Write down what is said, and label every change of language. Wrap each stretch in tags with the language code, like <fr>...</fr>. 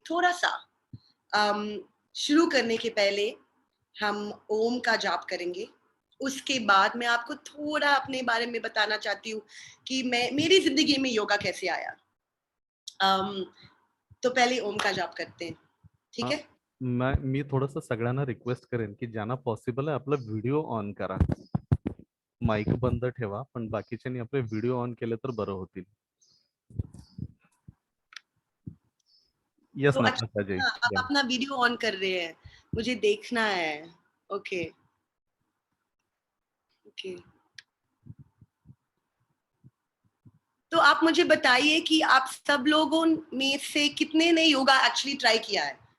<hi>थोड़ा सा शुरू करने के पहले हम ओम का जाप करेंगे, उसके बाद मैं आपको थोड़ा अपने बारे में बताना चाहती हूँ कि मेरी जिंदगी में योगा कैसे आया। तो पहले ओम का जाप करते हैं, ठीक है?</hi> <mr>मी थोडंसं सगळ्यांना रिक्वेस्ट करेन की ज्यांना पॉसिबल आहे आपला व्हिडिओ ऑन करा। माईक बंद ठेवा, पण बाकीच्यांनी आपले व्हिडिओ ऑन केले तर बरं होतील.</mr> <en>yes</en> <hi>तो अच्छा, नताशा जी. आप या. अपना वीडियो ऑन कर रहे हैं, मुझे देखना है.</hi> <en>Okay okay.</en> <hi>तो आप मुझे बताइए कि आप सब लोगों में से कितने ने योगा एक्चुअली ट्राई किया है?</hi>